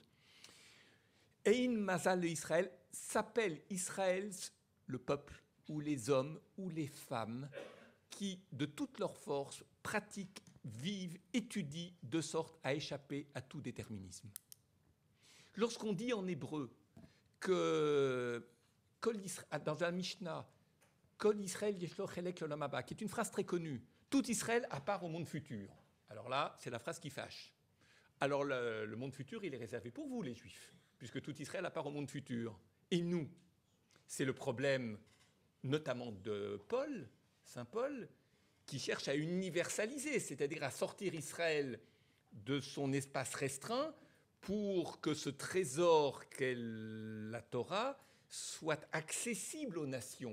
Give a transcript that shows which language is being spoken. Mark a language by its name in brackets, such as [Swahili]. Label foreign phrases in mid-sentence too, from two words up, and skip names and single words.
[Hebrew] אין מזל ישראל [French] s'appelle Israël, le peuple, ou les hommes, ou les femmes, qui, de toute leur force, pratiquent, vivent, étudient, de sorte à échapper à tout déterminisme. Lorsqu'on dit en hébreu que dans la Mishnah, [Hebrew] כל ישראל יש לו חלק לעולם הבא, [French] qui est une phrase très connue, tout Israël à part au monde futur. Alors là, c'est la phrase qui fâche. Alors le monde futur, il est réservé pour vous, les Juifs, puisque tout Israël à part au monde futur. Et nous, c'est le problème notamment de Paul, Saint Paul, qui cherche à universaliser, c'est-à-dire à sortir Israël de son espace restreint pour que ce trésor qu'est la Torah soit accessible aux nations.